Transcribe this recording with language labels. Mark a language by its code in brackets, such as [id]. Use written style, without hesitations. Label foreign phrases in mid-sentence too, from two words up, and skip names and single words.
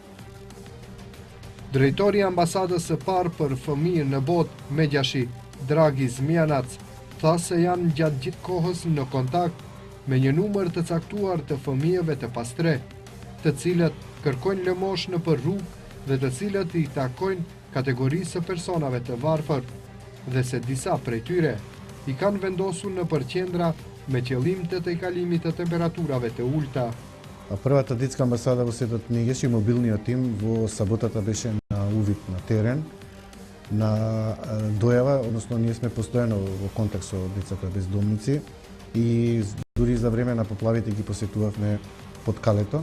[sq] Drejtori i ambasadës së parë për fëmijë në botë, Medjashi, Dragi Zmianac, tha se janë gjatë gjithë kohës në kontakt me një numër të caktuar të fëmijëve të pastre, të cilët kërkojnë lëmosh në për rrugë dhe të cilët i takojnë kategorisë së personave të varfër, dhe se disa prej tyre i kanë vendosur në përqendra me qëllim të tejkalimit të temperaturave të ulta. [mk] Првата детска амбасада во светот не беше мобилниот тим во саботата беше на увид на терен, на дојава, односно ние сме постојано во контакт со децата бездомници и дури за време на поплавите ги посетувавме под Калето.